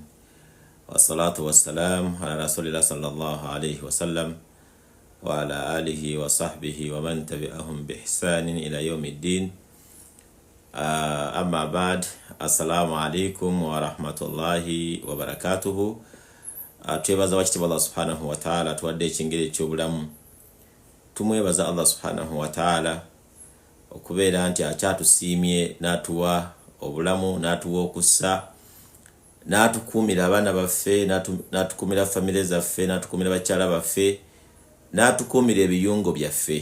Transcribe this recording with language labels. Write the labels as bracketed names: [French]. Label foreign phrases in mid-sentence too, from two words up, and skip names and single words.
[Arabic] والصلاة والسلام على رسول الله صلى الله عليه وسلم وعلى آله وصحبه ومن تبعهم بإحسان إلى يوم الدين. أما بعد. السلام عليكم ورحمة الله وبركاته. [Ganda] Twebaza wakitibwa Allah [Arabic] سبحانه وتعالى [Ganda] tuwadde ekingere ky'obulamu. Tumwebaza Allah [Arabic] سبحانه وتعالى [Ganda] okubeera nti akyatusiimye n'atuwa obulamu, n'atuwa okussa, n'atukuumira abaana baffe, n'atukuumira famire zaffe, n'atukuumira bakyala baffe, n'atukuumira ebiyungo byaffe.